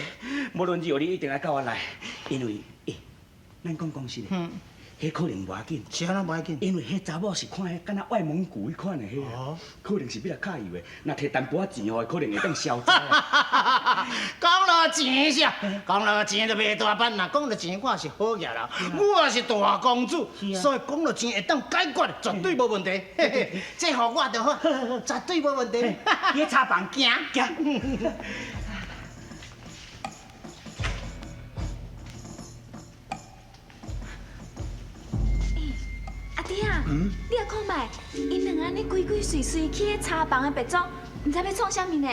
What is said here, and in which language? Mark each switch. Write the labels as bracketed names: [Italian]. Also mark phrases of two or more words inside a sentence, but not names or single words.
[Min Nan Chinese] 无论如何，你一定要跟我来，因为，咱讲实的，迄可能无要紧。是安怎无要紧？因为迄查某是看迄敢若外蒙古迄款的迄个，可能是要来揩油的。若摕淡薄仔钱哦，可能会当消灾。讲到钱啥？讲到钱就袂大办啦。讲到钱，我是好嘢啦，我是大公主，所以讲到钱会当解决，绝对无问题。嘿嘿，这互我就好，绝对无问题。去茶房行。阿弟啊，你也看卖，因两安尼鬼鬼祟祟去迄茶房的别庄，唔知要创啥物呢？